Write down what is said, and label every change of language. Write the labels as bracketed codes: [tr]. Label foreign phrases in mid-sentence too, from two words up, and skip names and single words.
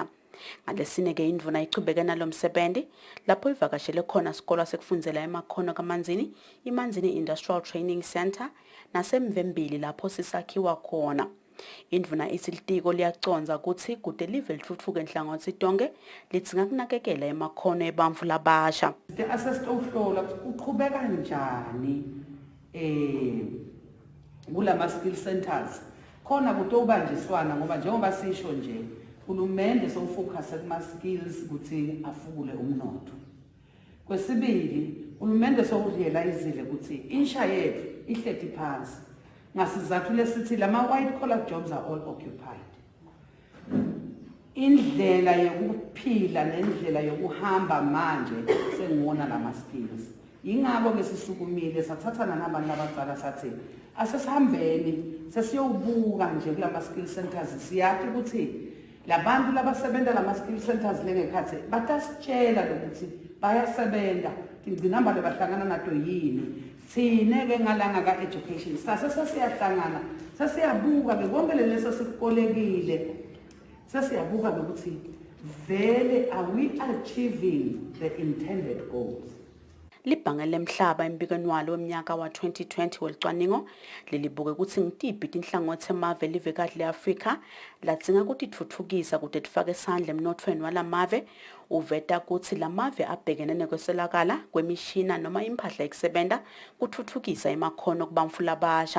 [ss] Ngalesineke indvuna ichubeke nalo msebenzi lapho ivakashele khona sikolo sekufundzela emakhono kaManzini, iManzini Industrial Training Center naseMvembili lapho sisakhiwa khona. Indvuna isilitiko liyaconza ukuthi kude live lithuthuke enhlangothi tonke lidzinga kunakekela emakhono ebantfu labasha. [zu] Asesitohlola uqhubeka kanjani kulama [en] skill centers [zu] khona kutobanjiswana ngoba njengoba sisho nje uhulumende sowufocus kuma skills ukuthi afukule umnotho. Kwesibili uhulumende sowurealizile ukuthi insha yethu ihleti phansi ngasizathu lesithi lama [en] white collar jobs are all occupied. [zu] Indlela yokuphila nendlela yokuhamba manje sengibona lama skills. Ingakho ke sisukumile sathathana nabantu abadala sathi asesihambeni sesiyowubuka nje kulama [en] skill centers [zu] siyathi ukuthi labantu labasebenza lama- [en] skill centers [zu] lengekhathi batasitshela lokuthi bayasebenza ingqinamba lebahlangana nato yini sine-ke ngalanga ka-education sasiyahlangana sasiyabuka-ke konke leso sikukolekile sasiyabuka-ke ukuthi vele [en] are we achieving the intended goals. [ss] Libhange lemhlaba embikweni walo weminyaka wa-2020 welicwaningo lilibuke ukuthi ngitiphi tinhlangothi emave elivekati le-Afrika ladzinga kutitfutfukisa kude tifake isandla emnothweni walamave uveta kutsi lamave abhekene nekweselakala kwemishina noma impahla yekusebenta kutfutfukisa emakhono kubamfula abasha.